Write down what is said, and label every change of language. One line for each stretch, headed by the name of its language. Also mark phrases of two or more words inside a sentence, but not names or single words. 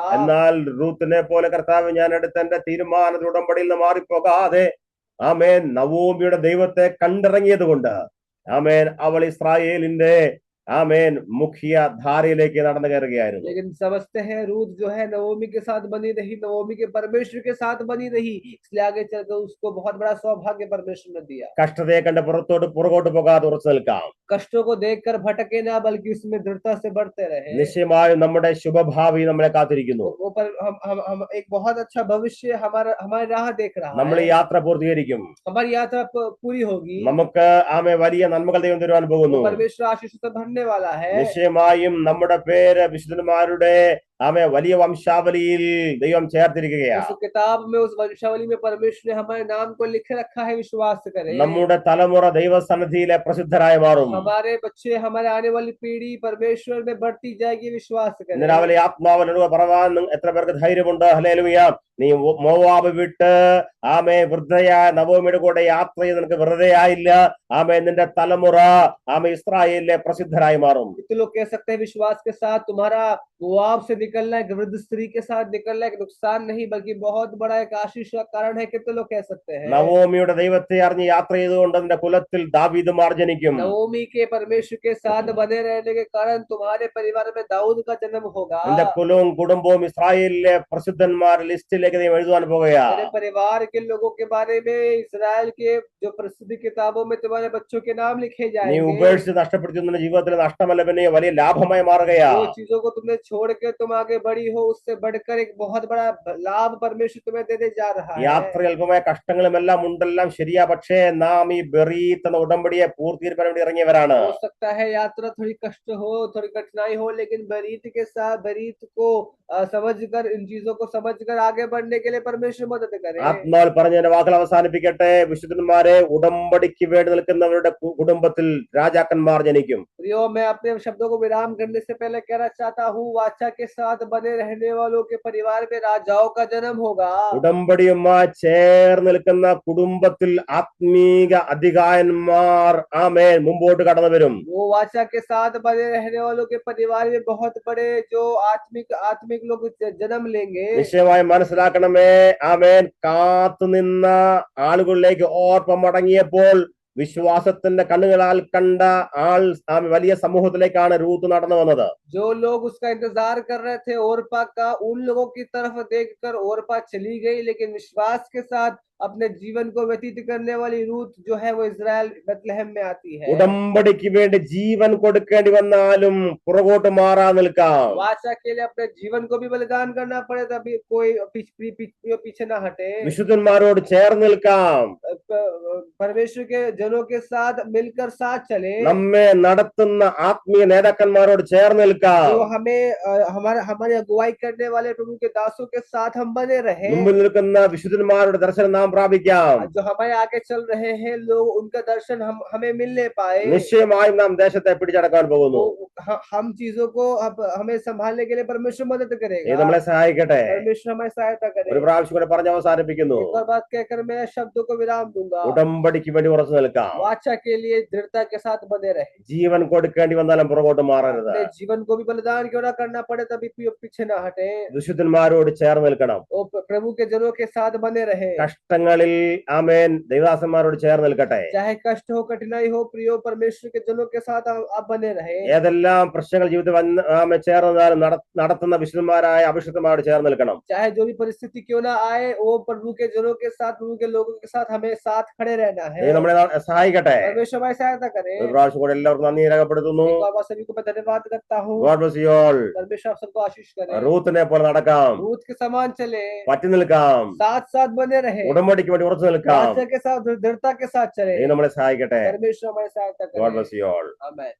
Malayalam: എന്നാൽ റൂത്തിനെ പോലെ കർത്താവ് ഞാൻ എടുത്ത എന്റെ തീരുമാന ഉടമ്പടിയിൽ നിന്ന് മാറിപ്പോകാതെ ആമേൻ നവോമിയുടെ ദൈവത്തെ കണ്ടിറങ്ങിയത് കൊണ്ട് ആമേൻ അവൾ ഇസ്രായേലിന്റെ ആമേൻ മുഖ്യ ധാരയിലേക്ക് നടന്നു കയറുകയായിരുന്നു.
Hindi: लेकिन समझते हैं रूथ जो है नवोमी के साथ बनी रही, नवोमी के परमेश्वर के साथ बनी रही, इसलिए आगे चलकर उसको बहुत बड़ा सौभाग्य परमेश्वर ने दिया।
Malayalam: കഷ്ടതയെ കണ്ട് പുറകോട്ട് പോകാതെ ഉറച്ചു നിൽക്കാം.
Hindi: कष्टों को देखकर भटके ना, बल्कि उसमें दृढ़ता से बढ़ते रहे।
Malayalam: നിശ്ചയമായും നമ്മുടെ ശുഭഭാവി നമ്മളെ കാത്തിരിക്കുന്നു.
Hindi: ऊपर हम एक बहुत अच्छा भविष्य हमारी राह देख रहा है।
Malayalam: നമ്മൾ ഈ യാത്ര പൂർത്തീകരിക്കും.
Hindi: हमारी यात्रा पूरी होगी।
Malayalam: നമുക്ക് ആമേ വലിയ നന്മകൾ ദൈവം തരുവാൻ പോകുന്നു.
Hindi: परमेश्वर आशीष से भरने वाला है।
Malayalam: നിശ്ചയമായും നമ്മുടെ പേര് വിശുദ്ധന്മാരുടെ ആമേ വലിയ വംശാവലിയിൽ ദൈവം ചേർത്തിരിക്കുകയാ.
Hindi: उस किताब में, उस वंशावली में परमेश्वर ने हमारे नाम को लिख रखा है, विश्वास करें।
Malayalam: നമ്മുടെ തലമുറ ദൈവസന്നിധിയിലെ പ്രസിദ്ധരായി മാറും.
Hindi: हमारे बच्चे, हमारे आने वाली पीढ़ी परमेश्वर में बढ़ती जाएगी, विश्वास
Malayalam: ഇന്ന്
Hindi: करें।
Malayalam: രാവിലെ ആത്മാവിനോട് പറവാൻ എത്ര പേർക്ക് ധൈര്യമുണ്ട്? ഹല്ലേലൂയ. നീ മോവാബ് വിട്ട് ആമേ വൃദ്ധയായ നവോമിയുടെ കൂടെ യാത്ര ചെയ്ത് നിനക്ക് വെറുതെ ആയില്ല. ആമേ നിന്റെ തലമുറ ആമേ ഇസ്രായേലിലെ പ്രസിദ്ധരായി മാറും.
Hindi: तो लोग कह सकते हैं विश्वास के साथ तुम्हारा मोआब से निकलना एक वृद्ध स्त्री के साथ निकलना एक नुकसान नहीं बल्कि बहुत बड़ा एक आशीष का कारण है, कितने लोग कह सकते हैं।
Malayalam: നവോമിയുടെ ദൈവത്തെ അറിഞ്ഞ് യാത്ര ചെയ്തുകൊണ്ട് നിന്റെ കുലത്തിൽ ദാവീദ് മാർജനിക്കും.
Hindi: नवोमी के परमेश्वर के साथ बने रहने के कारण तुम्हारे परिवार में दाऊद का जन्म होगा।
Malayalam: നിന്റെ കുലവും കുടുംബവും ഇസ്രായേലിലെ പ്രസിദ്ധന്മാരുടെ ലിസ്റ്റിലേക്ക് നീ എഴുതുവാൻ പോകുകയാ.
Hindi: तेरे परिवार के लोगों के बारे में इस्राएल के जो प्रसिद्ध किताबों में तुम्हारे बच्चों के नाम लिखे
Malayalam: നീ
Hindi: जाएंगे।
Malayalam: ഉപേക്ഷിച്ച് നഷ്ടപ്പെടുത്തി നിന്റെ ജീവിതത്തിൽ നഷ്ടമല്ല, പിന്നെ വലിയ ലാഭമായി മാറുകയാ.
Hindi: जो चीजों को तुमने छोड़ के तुम आगे बढ़ी हो, उससे बढ़कर एक बहुत बड़ा लाभ परमेश्वर तुम्हें देने जा रहा है।
Malayalam: യാത്ര അല്പമായ കഷ്ടങ്ങളും എല്ലാം ഉണ്ടെല്ലാം ശരിയാ, പക്ഷേ നാം ഈ ബെറീത്ത് എന്ന ഉടമ്പടിയെ പൂർത്തീകരിക്കാൻ വേണ്ടി ഇറങ്ങിയവരാണ്.
Hindi: हो सकता है यात्रा थोड़ी कष्ट हो, थोड़ी कठिनाई हो, लेकिन बरीत के साथ बरीत को समझकर, इन चीजों को समझकर आगे बढ़ने के लिए परमेश्वर मदद करे।
Malayalam: ആത്മാവിൽ പറഞ്ഞതിന്റെ വാക്കുകൾ അവസാനിപ്പിക്കട്ടെ. വിശുദ്ധന്മാരെ, ഉടമ്പടിക്ക് വേണ്ടി നിൽക്കുന്നവരുടെ കുടുംബത്തിൽ രാജാക്കന്മാർ ജനിക്കും.
Hindi: प्रियो, मैं अपने शब्दों को विराम करने से पहले कहना चाहता हूँ, वाचा के साथ बने रहने वालों के परिवार में राजाओं का जन्म होगा।
Malayalam: ഉടമ്പടിയുമായി ചേർന്ന് നിൽക്കുന്ന കുടുംബത്തിൽ ആത്മീക അധികായന്മാർ ആമേൻ മുമ്പോട്ട് കടന്നു വരും.
Hindi: वो वाचा के साथ बने रहने वालों के परिवार में बहुत बड़े जो आत्मिक लोग जन्म लेंगे।
Malayalam: നിശ്ചയമായി മനസ്സിലാക്കണമേ. ആമേൻ കാത്തു നിന്ന ആളുകളിലേക്ക് ഓർപ്പം മടങ്ങിയപ്പോൾ വിശ്വാസത്തിന്റെ കണ്ണുകളാൽ കണ്ട ആൾ വലിയ സമൂഹത്തിലേക്കാണ് രൂത്ത് നടന്നു വന്നത്.
Hindi: जो लोग उसका इंतजार कर रहे थे ओरपा का, उन लोगों की तरफ देखकर ओरपा चली गई, लेकिन विश्वास के साथ अपने जीवन को व्यतीत करने वाली रूथ जो है वो इजराइल बेथलेहम में आती है।
Malayalam: ഉടമ്പടിക്ക് വേണ്ടി ജീവൻ കൊടുക്കേണ്ടി വന്നാലും പുറകോട്ട് മാറാ നിൽക്കാം.
Hindi: वाचा के लिए अपने जीवन को भी बलिदान करना पड़े तभी कोई पीछे ना हटे।
Malayalam: വിശുദ്ധന്മാരോട് ചേർന്ന് നിൽക്കാം.
Hindi: परमेश्वर के जनों के साथ मिलकर साथ चले।
Malayalam: നമ്മെ നടത്തുന്ന ആത്മീയ നേതാക്കന്മാരോട് ചേർന്ന് നിൽക്കാം.
Hindi: जो हमें हमारी अगुवाई करने वाले प्रभु के दासों के साथ हम बने रहे।
Malayalam: മുമ്പിൽ നിൽക്കുന്ന വിശുദ്ധന്മാരുടെ ദർശനം നാം പ്രാപിക്കാം.
Hindi: जो हमारे आगे चल रहे हैं लोग, उनका दर्शन हमें मिलने पाए।
Malayalam: നിശ്ചയമായും നാം ദേശത്തെ പിടിച്ചടക്കാൻ പോകുന്നു.
Hindi: हम चीजों को हमें संभालने के लिए परमेश्वर मदद करेगा।
Malayalam: ഇത് നമ്മളെ സഹായിക്കട്ടെ.
Hindi: परमेश्वर हमारी सहायता करे।
Malayalam: ഒരു പ്രാവശ്യം കൂടെ പറഞ്ഞ് അവസാനിപ്പിക്കുന്നു.
Hindi: एक और बात कहकर मैं शब्दों को विराम दूंगा।
Malayalam: ഉടമ്പടിക്ക് വേണ്ടി ഉറച്ചു നിൽക്കാം.
Hindi: वाचा के लिए दृढ़ता के साथ बने रहे।
Malayalam: ജീവൻ കൊടുക്കേണ്ടി വന്നാലും പുറകോട്ട് മാറരുത്.
Hindi: अपने जीवन को भी बलिदान क्यों ना करना पड़े तभी पीछे ना हटे।
Malayalam: വിശുദ്ധന്മാരോട് ചേർന്ന് നിൽക്കണം.
Hindi: वो प्रभु के जनों के साथ बने रहे।
Malayalam: കഷ്ടങ്ങളിൽ ആമേൻ ദൈവദാസന്മാരോട് ചേർന്ന് നിൽക്കട്ടെ.
Hindi: चाहे कष्ट हो, कठिनाई हो, प्रियो परमेश्वर के जनों के साथ आप बने रहे।
Malayalam: ഏതെല്ലാം പ്രശ്നങ്ങൾ ജീവിതത്തിൽ ചേർന്നാലും നടത്തുന്ന വിശുദ്ധന്മാരായ അഭിഷിക്തന്മാരോട് ചേർന്ന് നിൽക്കണം.
Hindi: चाहे जो भी परिस्थिति क्यों ना आए, वो प्रभु के जनों के साथ, प्रभु के लोगों के साथ हमें साथ खड़े रहना है।
Malayalam: ദൈവം നമ്മളെ സഹായിക്കട്ടെ.
Hindi: परमेश्वर हमारी सहायता करे।
Malayalam: ഒരു പ്രാവശ്യം കൂടെ എല്ലാവർക്കും നന്ദി രേഖപ്പെടുത്തുന്നു.
Hindi: एक बार सभी को मैं धन्यवाद करता हूँ।
English: God bless you all.
Hindi: परमेश्वर आप सबको आशीष करे।
Malayalam: റൂത്തിനെ പോലെ നടക്കാം,
Hindi: रूथ के समान चले,
Malayalam: പറ്റി നിൽക്കാം,
Hindi: साथ साथ बने रहे,
Malayalam: ഉടമ്പടിക്ക് വേണ്ടി ഉറച്ചു നിൽക്കാം.
Hindi: वाचा के साथ दृढ़ता के साथ चले।
Malayalam: ദൈവം നമ്മളെ സഹായിക്കട്ടെ.
Hindi: परमेश्वर हमारी सहायता
English: God
Hindi: करे।
English: bless you all.
Hindi: आमेन।